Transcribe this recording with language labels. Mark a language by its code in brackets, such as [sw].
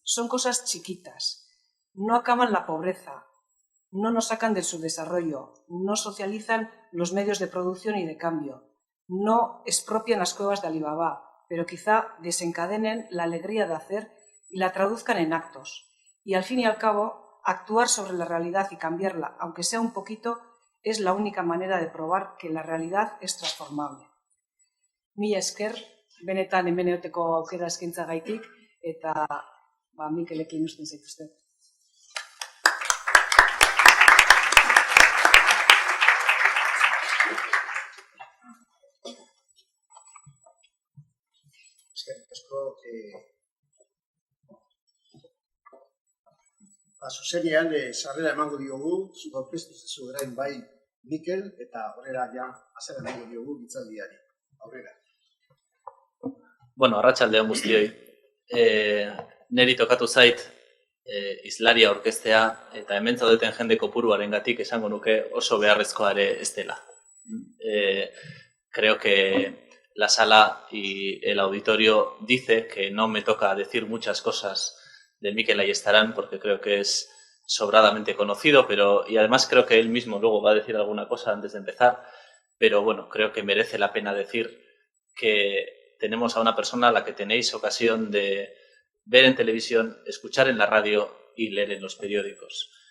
[es] son cosas chiquitas, no acaban la pobreza, no nos sacan del subdesarrollo, no socializan los medios de producción y de cambio, no expropian las cuevas de Alibaba, pero quizá desencadenen la alegría de hacer y la traduzcan en actos. Y al fin y al cabo, actuar sobre la realidad y cambiarla, aunque sea un poquito, es la única manera de probar que la realidad es transformable. [eu] Mila esker, benetan hemen egoteko aukera eskaintzagatik, eta Mikelekin uzten zaituztet. Eskerrik asko, zuzenean sarrera emango diogu, zuk aurkeztu zezu orain bai Mikel, eta horrela ja azera emango diogu hitzaldiari. Aurrera. Bueno, arratsaldeon guztioi. Neri tokatu zait hizlaria aurkeztea eta hemen zaudeten jende kopuruarengatik esango nuke oso beharrezkoa ere ez dela. [es] Creo que la sala y el auditorio dice que no me toca decir muchas cosas de Mikel Ayestarán porque creo que es sobradamente conocido, y además creo que él mismo luego va a decir alguna cosa antes de empezar, pero bueno, creo que merece la pena decir que tenemos a una persona a la que tenéis ocasión de ver en televisión, escuchar en la radio y leer en los periódicos.